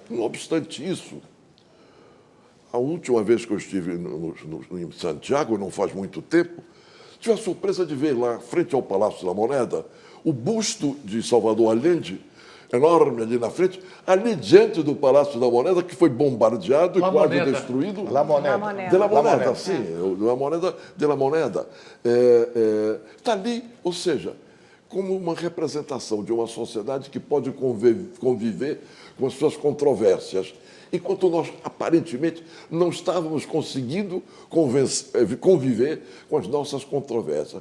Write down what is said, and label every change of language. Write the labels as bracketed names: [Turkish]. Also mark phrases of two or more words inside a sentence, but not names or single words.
[Portuguese] Não obstante isso, a última vez que eu estive em Santiago, não faz muito tempo, tive a surpresa de ver lá, frente ao Palácio da Moneda, o busto de Salvador Allende, enorme ali na frente, ali diante do Palácio da Moneda, que foi bombardeado e quase destruído. La Moneda. De la Moneda, sim, La Moneda, de la Moneda. Está ali, ou seja, como uma representação de uma sociedade que pode conviver com as suas controvérsias, enquanto nós, aparentemente, não estávamos conseguindo conviver com as nossas controvérsias.